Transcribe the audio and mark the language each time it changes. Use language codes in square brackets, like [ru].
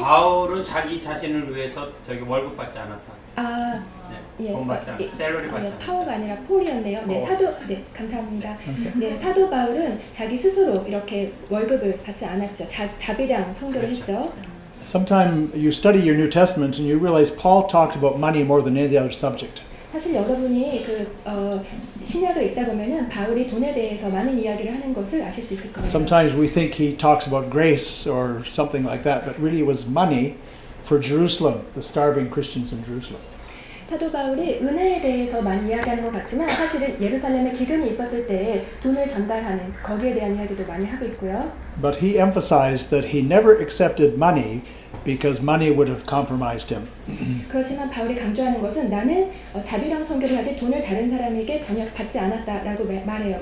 [ko] 바울은 자기 자신을 위해서 월급 받지 않았다. 돈 받지 않았다. 셀러리 받지 않았다. 파워가 아니라 폴이었네요. 네, 감사합니다. 네, 사도 바울은 자기 스스로 이렇게 월급을 받지 않았죠. 자비량 선교를 했죠. [en] Sometime you study your New Testament and you realize Paul talked about money more than any other subject. [ko] 사실 여러분이 신약을 읽다 보면은 바울이 돈에 대해서 많은 이야기를 하는 것을 아실 수 있을 거예요. [en] Sometimes we think he talks about grace or something like that, but really it was money for Jerusalem, the starving Christians in Jerusalem. [ko] 사도 바울이 은혜에 대해서 많이 이야기하는 것 같지만 사실은 예루살렘에 기근이 있었을 때 돈을 전달하는 거기에 대한 이야기도 많이 하고 있고요. [en] But he emphasized that he never accepted money because money would have compromised him. [ko] 그렇지만 바울이 강조하는 것은 나는 자비랑 선교를 하지 돈을 다른 사람에게 전혀 받지 않았다라고 말해요.